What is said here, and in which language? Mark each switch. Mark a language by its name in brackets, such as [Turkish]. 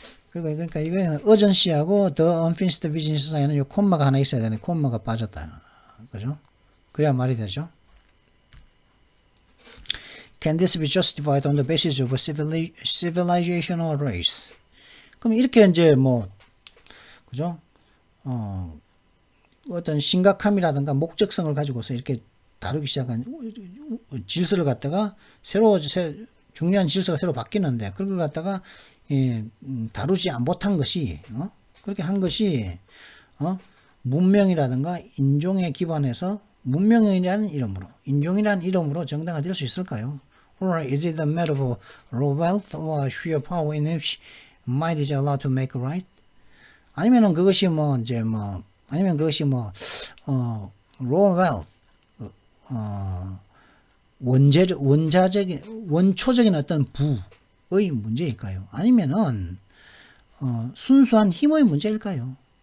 [Korean] 그러니까 이거는 urgency하고 [English] the unfinished business [Korean] 사이에는 요 콤마가 하나 있어야 되는데 콤마가 빠졌다, 그죠? 그래야 말이 되죠. [English] Can this be justified on the basis of a civilization or race? [Korean] 그럼 이렇게 이제 그죠? 어떤 심각함이라든가 목적성을 가지고서 이렇게 다루기 시작한 질서를 갖다가 중요한 질서가 새로 바뀌는데 그걸 갖다가 다루지 못한 것이 그렇게 한 것이 문명이라든가 인종에 기반해서 문명이라는 이름으로 인종이라는 이름으로 정당화될 수 있을까요? [English] Or is it a matter of raw wealth or sheer power in which might is allowed to make right? [Korean] 아니면은 그것이 아니면 그것이 [English] raw wealth, [Korean] 원초적인 어떤 부의 문제일까요? 아니면은 순수한 힘의 문제일까요?